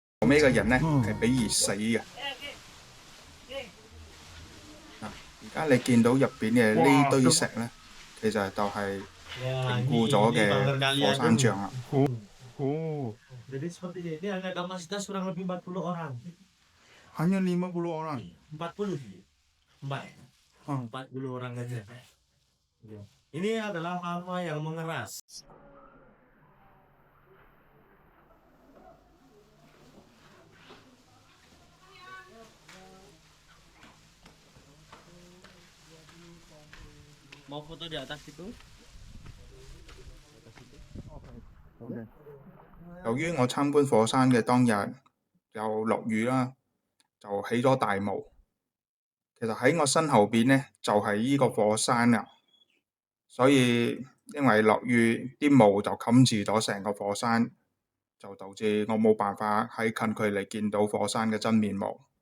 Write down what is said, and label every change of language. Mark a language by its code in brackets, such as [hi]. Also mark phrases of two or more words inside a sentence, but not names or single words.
[yue] 尾嘅人呢係俾熱死嘅。而家你見到入邊嘅呢堆石呢，其實就係凝固咗嘅火山醬啦。 [id] Jadi seperti ini hanya kapasitas kurang lebih 40 orang. Hanya 50 orang. 40 sih. 40 orang aja. Ini adalah lava yang mengeras. Mau foto di atas itu? [yue] 由於我參觀火山嘅當日又落雨啦，就起咗大霧。其實喺我身後邊呢，就係呢個火山啊，所以因為落雨，啲霧就冚住咗成個火山，就導致我冇辦法喺近距離見到火山嘅真面目。